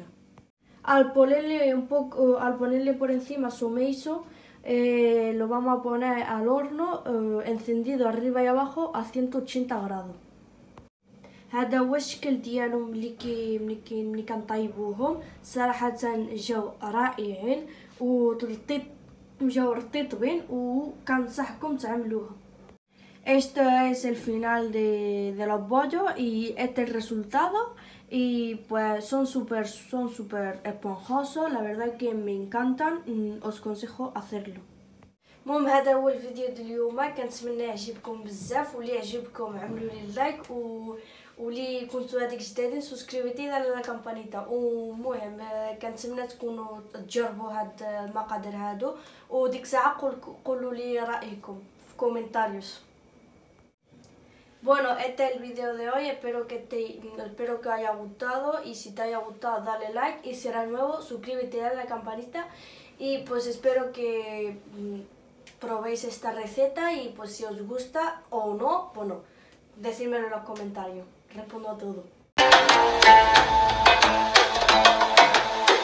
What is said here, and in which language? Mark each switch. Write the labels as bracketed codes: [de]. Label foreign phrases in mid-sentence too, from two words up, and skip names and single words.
[es] Al ponerle por encima su meiso, lo vamos a poner al horno encendido arriba y abajo a 180 grados. [ar] هذا هو الشكل ديالهم ملي كنطيبوهم. صراحه جاو رائعين وجاو رطيبين وكنصحكم تعملوها. [es] Esto es el final de los bollos y este es el resultado, y pues son súper esponjosos, la verdad que me encantan, os aconsejo hacerlo. [ar] المهم هذا هو الفيديو ديال اليوم، كنتمنى يعجبكم بزاف، واللي يعجبكم عملوا لي لايك واللي كنتو هذيك جدادين سبسكريبيتي على [es] la campanita. [ar] ومهم كنتمنى تكونوا تجربوا هاد المقادير هادو، وديك الساعه قولوا لي رايكم في كومنتاريوس. [es] Bueno, este es el video de hoy, espero que haya gustado, y si te haya gustado dale like, y si eres nuevo suscríbete y dale a la campanita, y pues espero que probéis esta receta, y pues si os gusta o no, bueno, decídmelo en los comentarios, respondo a todo.